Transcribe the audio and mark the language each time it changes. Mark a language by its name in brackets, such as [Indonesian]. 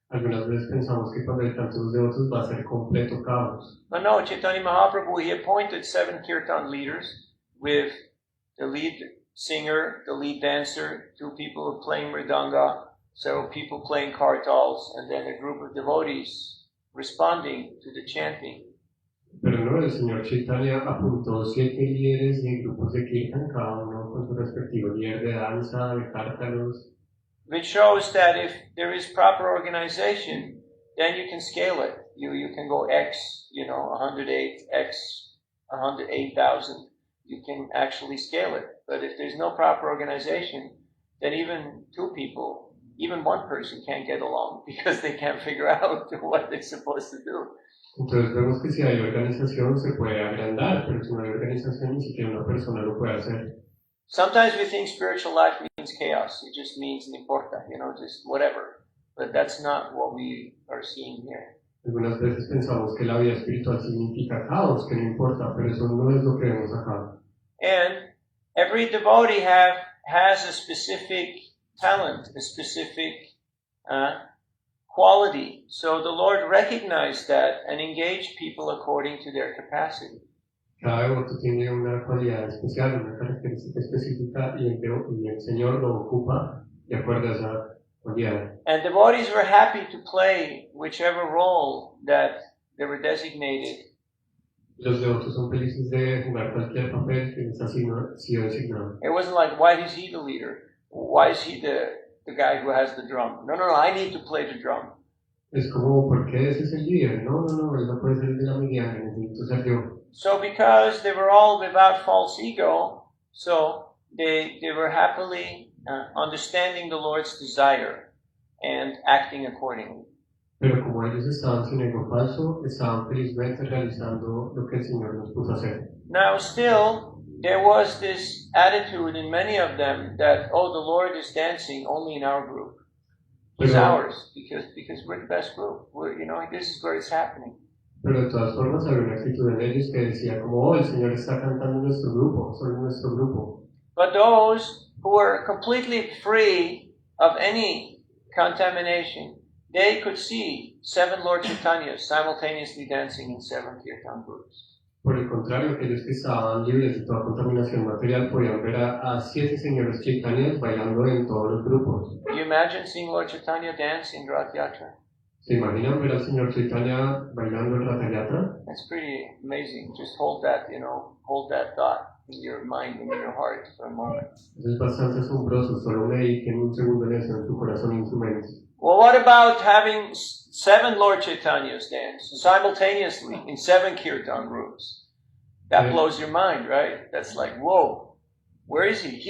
[Spanish] Algunas veces pensamos que cuando hay tantos devotos va a ser completo caos. [English] But no, Chaitanya Mahaprabhu, he appointed 7 kirtan leaders with the lead singer, the lead dancer, 2 people playing mridanga, several people playing kartals, and then a group of devotees responding to the chanting. [Spanish] Pero no, el señor Chaitanya apuntó 7 líderes de grupos de kirtan, cada uno con su respectivo líder de danza, de cártalos. [English] Which shows that if there is proper organization, then you can scale it. You can go X, 108, X, 108,000. You can actually scale it. But if there's no proper organization, then even 2 people, even 1 person can't get along because they can't figure out what they're supposed to do. [Spanish] Entonces vemos que si hay organización se puede agrandar, pero si no hay organización ni siquiera una persona lo puede hacer. [English] Sometimes we think spiritual life means chaos. It just means [Spanish] no importa, [English] just whatever. But that's not what we are seeing here. [Spanish] Algunas veces pensamos que la vida espiritual significa caos, que no importa, pero eso no es lo que vemos acá. [English] And every devotee has a specific talent, a specific quality. So the Lord recognized that and engaged people according to their capacity. [Spanish] Cada devoto tiene una cualidad especial, una característica específica y el Señor lo ocupa de acuerdo a esa cualidad. [English] And devotees were happy to play whichever role that they were designated. [Spanish] Los devotos son felices de jugar cualquier papel que les ha sido designado. [English] It wasn't like, why is he the leader? Why is he the guy who has the drum? No, I need to play the drum. [Spanish] Es como, ¿por qué ese es el líder? No, él no puede ser el de la mediana, necesito ser yo. [English] So because they were all without false ego, so they were happily understanding the Lord's desire and acting accordingly. [Spanish] Pero como ellos estaban sin ego falso, estaban felizmente realizando lo que el Señor nos puso a hacer. [English] Now still, there was this attitude in many of them that, the Lord is dancing only in our group. He's ours, because we're the best group. This is where it's happening. [Spanish] Pero de todas formas había una actitud en ellos que decía como, el Señor está cantando en nuestro grupo, solo en nuestro grupo. [English] But those who were completely free of any contamination, they could see 7 Lord Chaitanyas simultaneously dancing in 7 kirtan groups. [Spanish] Por el contrario, aquellos que estaban libres de toda contaminación material podían ver a 7 señores Chaitanyas bailando en todos los grupos. [English] You imagine seeing Lord Chaitanya dance in Rath Yatra? [Spanish] ¿Se imaginan ver al señor Chaitanya bailando en Rath Yatra? [English] That's pretty amazing. Just hold that thought in your mind and in your heart for a moment. [Spanish] Eso es bastante asombroso, solo mediten un segundo en eso, en su corazón y en su mente. [English] Well, what about having 7 Lord Chaitanyas dance simultaneously in 7 kirtan groups? That blows your mind, right? That's like, whoa, where is he?